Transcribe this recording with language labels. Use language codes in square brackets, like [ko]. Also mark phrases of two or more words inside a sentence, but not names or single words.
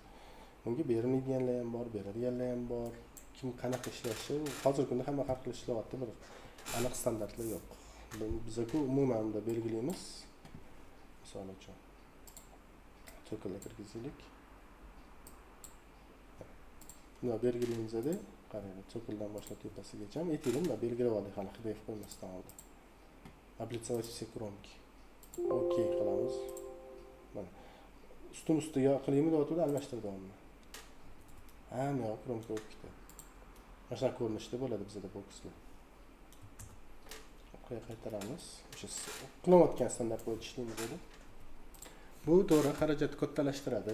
[uz] Bunga bermaydiganlar ham bor, beradiganlar ham bor. Kim qanaqa ishlashi, hozirgi kunda hamma har xil ishlayapti, bir aniq standartlar yo'q. Biz-ku umuman unda belgilaymiz. Misol uchun cho'qilga kirgizaylik. Buni belgilaymizda, qarang, cho'qildan boshlab tepasigacha aytaylik, buni belgilab oldik hali hidayat qo'ymasdan oldin. [ru] Облицовать все кромки. [uz] Okey qilamiz. Mana ustun-ustiga qilaymi deyotganda almashtirdimmi? Hamma yoq kromka bo'lib ketadi. Mana shunaqa ko'rinishda bo'ladi bizda bokslar. Qaytaramiz. O'sha qilayotgan standart bo'yicha ishlaymiz dedi. Bu to'g'ri xarajatni kattalashtiradi.